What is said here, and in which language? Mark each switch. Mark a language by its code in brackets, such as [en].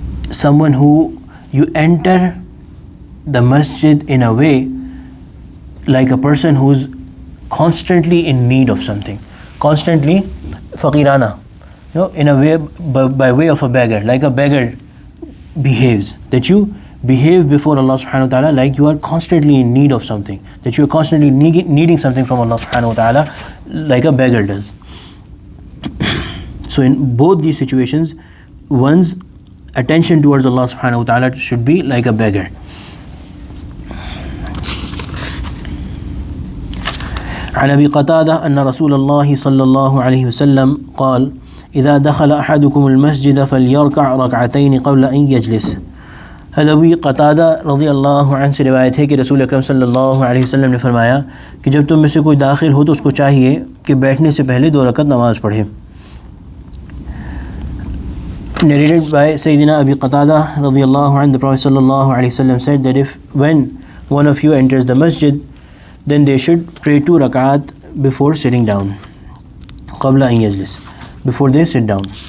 [en] someone who you enter the masjid in a way like a person who's constantly in need of something, constantly faqirana, in a way, by way of a beggar, like a beggar behaves, that you behave before Allah subhanahu wa ta'ala like you are constantly in need of something, that you are constantly needing something from Allah subhanahu wa ta'ala like a beggar does. So in both these situations, one's attention towards Allah subhanahu wa ta'ala should be like a beggar. [ar] عن أبي قتادة أن رسول الله صلى الله عليه وسلم قال إذا دخل أحدكم المسجد فليركع ركعتين قبل أن يجلس. [ur] ابی قتادہ رضی اللہ عنہ سے روایت ہے کہ رسول اکرم صلی اللہ علیہ وسلم نے فرمایا کہ جب تم میں سے کوئی داخل ہو تو اس کو چاہیے کہ بیٹھنے سے پہلے 2 رکعت نماز پڑھے. [en] Narrated by Sayyidina Abi Qatada radiallahu anhu, the Prophet sallallahu alayhi wa sallam said that when one of you enters the masjid, then they should pray 2 rakat before sitting down, [ar] qabla an yajlis, [en] before they sit down.